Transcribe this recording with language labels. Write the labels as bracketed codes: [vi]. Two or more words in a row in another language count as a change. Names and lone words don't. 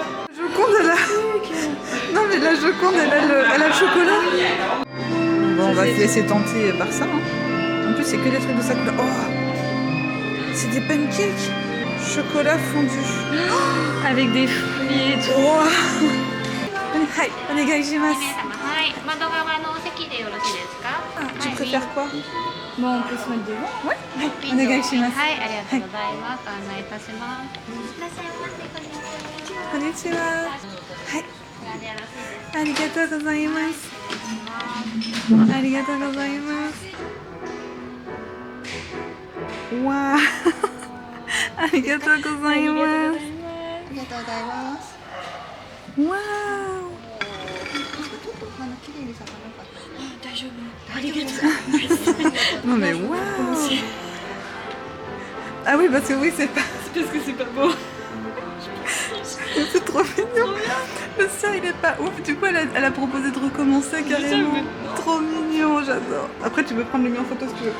[fr] Joconde, elle a... Non mais la Joconde, elle a le chocolat. Bon, on va se laisser tenter par ça. Hein. En plus, c'est que des trucs de sa couleur. Oh, c'est des pancakes. Chocolat fondu. Avec des fruits et tout. Oh. [ja] はい、お願いします. はい、窓側のお席でよろしいですか。 [fr] Tu préfères quoi? Bon, on peut se mettre devant. [ja] Onegaishimasu. はい、ありがとうございます。ご案内いたします。いらっしゃいませ。こんにちは。 Konnichiwa. Hi. こちらでよろしいですか。ありがとうございます。ありがとうございます。わあ。ありがとうございます。ありがとうございます。わあ。綺麗に咲かなかった。大丈夫。大丈夫ですか。 [fr] Non mais waouh. Ah oui, parce que oui, c'est pas... C'est parce que c'est pas beau. C'est trop mignon. Le sien, il est pas ouf. Du coup, elle a proposé de recommencer carrément. mais- Trop mignon, j'adore. Après, tu peux prendre le mien en photo si tu veux.